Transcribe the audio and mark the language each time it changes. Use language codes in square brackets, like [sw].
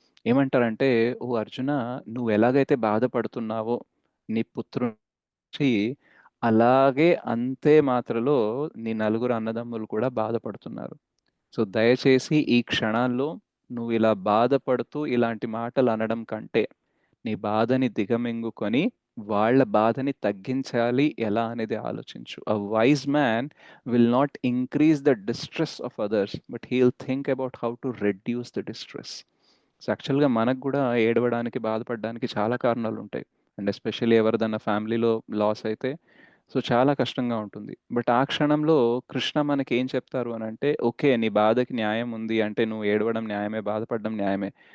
[te] ఏమంటారంటే, "ఓ అర్జున నువ్వు ఎలాగైతే బాధపడుతున్నావో నీ పుత్రునికి అలాగే అంతే మాత్రలో నీ నలుగురు అన్నదమ్ములు కూడా బాధపడుతున్నారు. సో, దయచేసి ఈ క్షణాల్లో నువ్వు ఇలా బాధపడుతూ ఇలాంటి మాటలు అనడం కంటే, నీ బాధని దిగమింగుకొని వాళ్ళ బాధని తగ్గించాలి ఎలా అనేది ఆలోచించు. [en] A wise man will not increase the distress of others, but he'll think about how to reduce the distress. [te] So, యాక్చువల్‌గా మనకు గూడా ఏడవడానికి, బాధపడడానికి చాలా కారణాలుంటాయి. అండ్ ఎస్పెషల్లీ ఎవరిదన్నా ఫ్యామిలీలో లాస్ అయితే సో, చాలా కష్టంగా ఉంటుంది. బట్ ఆ క్షణంలో కృష్ణ మనకేం చెప్తారు అనంటే, ఓకే. నీ బాధకి న్యాయం ఉంది. అంటే నువ్వు ఏడవడం న్యాయమే, బాధపడడం న్యాయమే.